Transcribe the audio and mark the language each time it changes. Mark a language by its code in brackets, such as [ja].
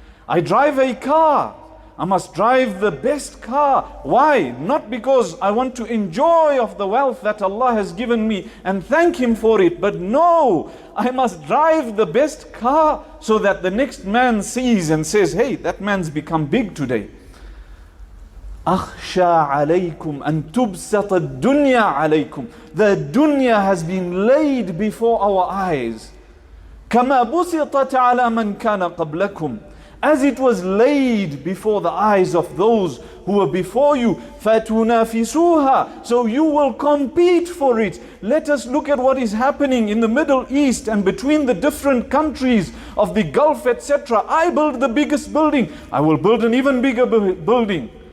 [en] I drive a car. I must drive the best car. Why? Not because I want to enjoy of the wealth that Allah has given me and thank Him for it. But no, I must drive the best car so that the next man sees and says, hey, that man's become big today. [ar] أخشى عليكم أن تبسط الدنيا عليكم. [en] The dunya has been laid before our eyes. [ar] كما بسطت على من كان قبلكم. [en] As it was laid before the eyes of those who were before you. [ar] فَتُنَافِسُوهَا. [en] So you will compete for it. Let us look at what is happening in the Middle East and between the different countries of the Gulf, etc. I build the biggest building. I will build an even bigger building.